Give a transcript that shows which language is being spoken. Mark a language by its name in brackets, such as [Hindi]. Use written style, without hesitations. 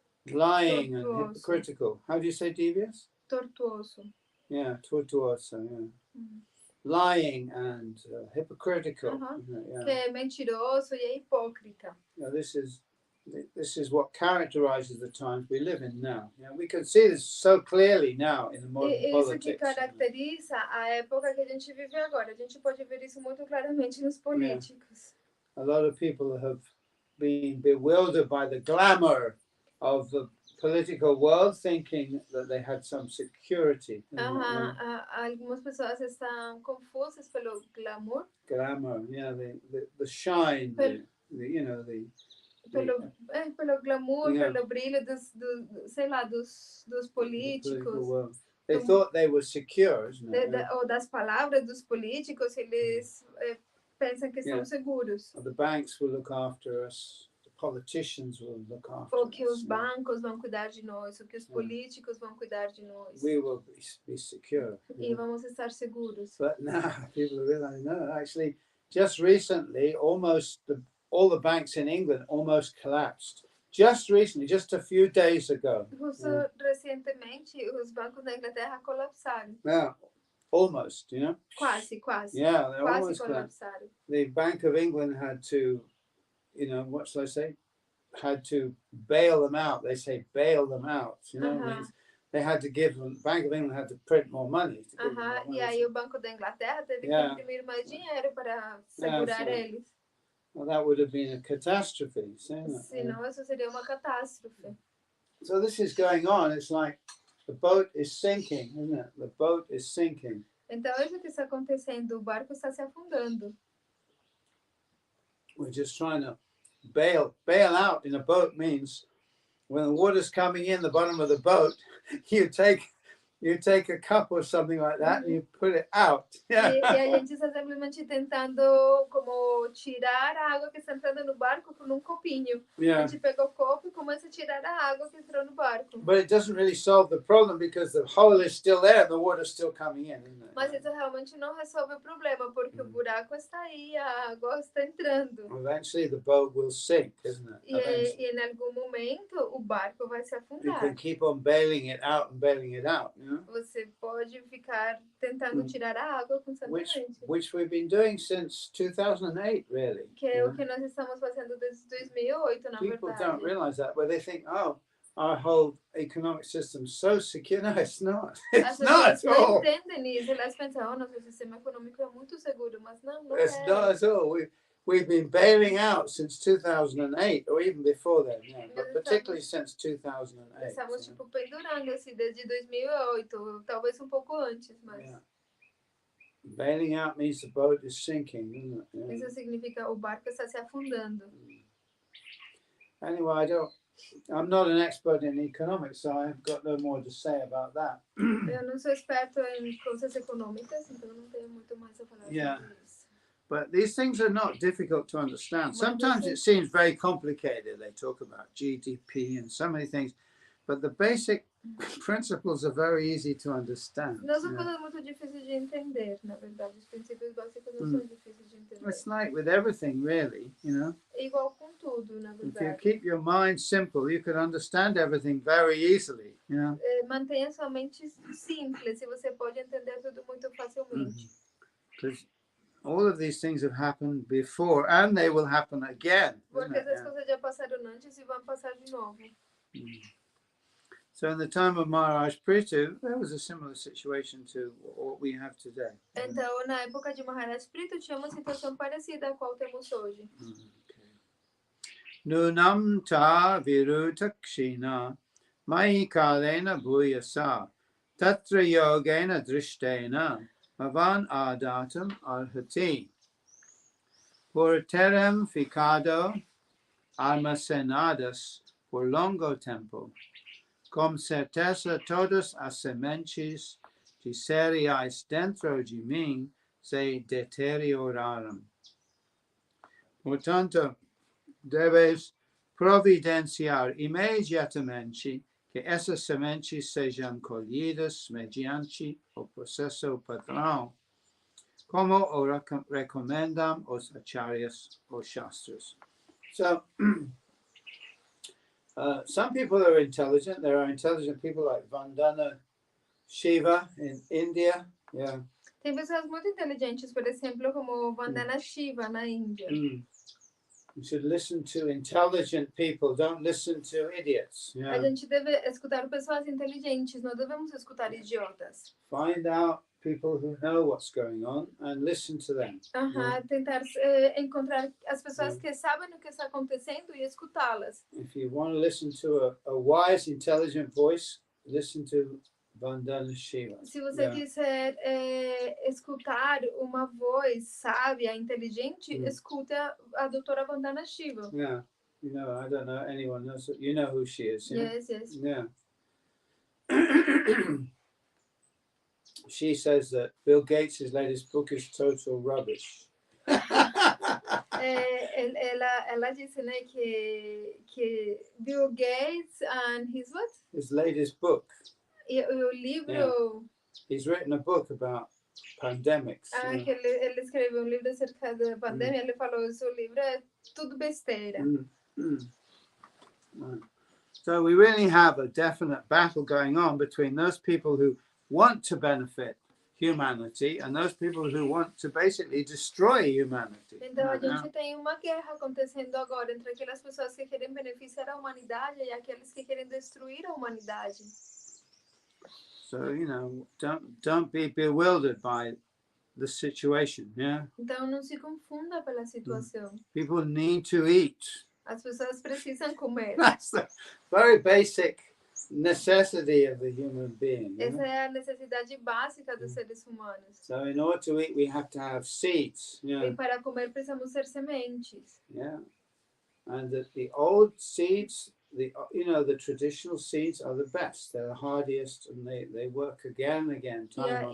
[English] Lying and hypocritical. How do you say devious? [Portuguese] Tortuoso. [English] Yeah, tortuoso, yeah. Lying and hypocritical. Yeah. [Portuguese] Que é mentiroso e é hipócrita. [English] Now, this is what characterizes the times we live in now. You know, we can see this so clearly now in the modern [Portuguese] Isso que [English] politics. [Portuguese] caracteriza a época que a gente vive agora. A gente pode ver isso muito claramente nos políticos. [English] A lot of people have been bewildered by the glamour of the political world, thinking that they had some security. [Portuguese] Algumas pessoas estão confusas pelo glamour. [English] Glamour, yeah, the shine, you know, [Portuguese] pelo glamour, pelo brilho dos políticos. [English] They thought they were secure, isn't it? [Portuguese] Ou das palavras dos políticos, eles pensam que são seguros. [English] The banks will look after us. Politicians will look after [Portuguese] ou que os bancos vão cuidar de nós, ou que os políticos vão cuidar de nós. [English] We will be secure. [Portuguese] E vamos estar seguros. [English] But now people realize, no, actually, just recently, all the banks in England almost collapsed. Just recently, just a few days ago. [Portuguese] Recentemente, os bancos da Inglaterra colapsaram. [English] Yeah, almost, you know. [Portuguese] Quase. [English] Yeah, they [Portuguese] quase [English] almost [Portuguese] colapsaram. [English] The Bank of England had to, you know, what shall I say? Had to bail them out. They say bail them out. You know, means they had to give them. Bank of England had to print more money. [Portuguese] E aí o Banco da Inglaterra teve que imprimir mais dinheiro para segurar eles. [English] Well, that would have been a catastrophe. [Portuguese] Senão isso seria uma catástrofe. [English] So this is going on. It's like the boat is sinking, isn't it? The boat is sinking. [Portuguese] Então isso que está acontecendo, o barco está se afundando. [English] We're just trying to bail out in a boat means when the water's coming in the bottom of the boat, you take a cup or something like that and you put it out. [Portuguese] E a gente está simplesmente tentando como tirar a água que está entrando no barco com um copinho. A gente pega o copo e começa a tirar a água que entrou no barco. [English] But it doesn't really solve the problem because the hole is still there and the water's still coming in, isn't it? [Portuguese] Mas isso realmente não resolve o problema porque o buraco está aí, a água está entrando. [English] Eventually the boat will sink, isn't it? [Portuguese] E em algum momento o barco vai se afundar. [English] You can keep on bailing it out and bailing it out, you know? [Portuguese] Você pode ficar tentando tirar a água constantemente. [English] Which we've been doing since 2008, really. [Portuguese] Que é o que nós estamos fazendo desde 2008, na verdade. [English] People don't realize that, but they think, oh, our whole economic system is so secure. No, it's not. It's not at all. [Portuguese] Não entendem isso, elas pensam, nosso sistema econômico é muito seguro, mas não [English] it's not at all. We've been bailing out since 2008, or even before then, but particularly since 2008. [Portuguese] Estamos tipo pendurando assim desde 2008, talvez pouco antes, mas. [English] Bailing out means the boat is sinking, isn't it? [Portuguese] Isso significa o barco está se afundando. [English] Anyway, I'm not an expert in economics, so I've got no more to say about that. [Portuguese] Eu não sou experto em coisas econômicas, então não tenho muito mais a falar sobre isso. [English] But these things are not difficult to understand. Sometimes it seems very complicated. They talk about GDP and so many things, but the basic principles are very easy to understand. [Portuguese] Não são coisas muito difíceis de entender, na verdade. Os princípios básicos não são difíceis de entender. [English] It's like with everything, really, you know. [Portuguese] É igual com tudo, na verdade. [English] If you keep your mind simple, you can understand everything very easily. Yeah. [Portuguese] Mantenha sua mente simples, e você pode entender tudo muito facilmente. [English] Because all of these things have happened before, and they will happen again. [Portuguese] Porque essas coisas já passaram antes e vão passar de novo. [English] So in the time of Maharaj Prithu, there was a similar situation to what we have today. [Portuguese] Então, na época de Maharaj Prithu, tinha uma situação parecida a qual temos hoje. [Sanskrit] Nunam ta virutakshina mai kalena bhuyasa tatra yogena drishtena bhavan adatam arhati [Portuguese] purterem ficado armacenadas por longo tempo com certeza todas as sementes de cereais dentro de mim se deterioraram. Portanto, deves providenciar imediatamente que essas sementes sejam colhidas mediante o processo padrão, como o recomendam os acharyas ou shastras. [English] So, some people are intelligent. There are intelligent people like Vandana Shiva in India. Yeah. [Portuguese] Tem pessoas muito inteligentes, por exemplo, como Vandana Shiva na Índia. [English] You should listen to intelligent people. Don't listen to idiots. Yeah. [Portuguese] A gente deve escutar pessoas inteligentes, não devemos escutar idiotas. [English] Find out people who know what's going on and listen to them. [Portuguese] Tentar encontrar as pessoas que sabem o que está acontecendo e escutá-las. [English] If you want to listen to a wise, intelligent voice, listen to Vandana Shiva. [Portuguese] Se você quiser escutar uma voz sábia, inteligente, escuta a doutora Vandana Shiva. [English] Yeah, you know, I don't know anyone else. You know who she is. Yeah? Yes. Yeah. She says that Bill Gates' latest book is total rubbish. [Portuguese] Ela disse, né, que Bill Gates and [English] his latest book. [Portuguese] O livro. [English] Yeah. He's written a book about pandemics. [Portuguese] Que ele escreveu livro acerca da pandemia. Ele falou que o livro é tudo besteira. [English] So we really have a definite battle going on between those people who want to benefit humanity and those people who want to basically destroy humanity. [Portuguese] Então a gente tem uma guerra acontecendo agora entre aquelas pessoas que querem beneficiar a humanidade e aqueles que querem destruir a humanidade. [English] So, you know, don't be bewildered by the situation, yeah? [Portuguese] Então não se confunda pela situação. [English] People need to eat. [Portuguese] As pessoas precisam comer. [English] That's the very basic necessity of the human being. [Portuguese] Essa é a necessidade básica dos seres humanos. [English] So in order to eat, we have to have seeds. Yeah. [Portuguese] E para comer precisamos ter sementes. [English] Yeah. And the old seeds, the traditional seeds are the best. They're the hardiest, and they work again and again, time after time.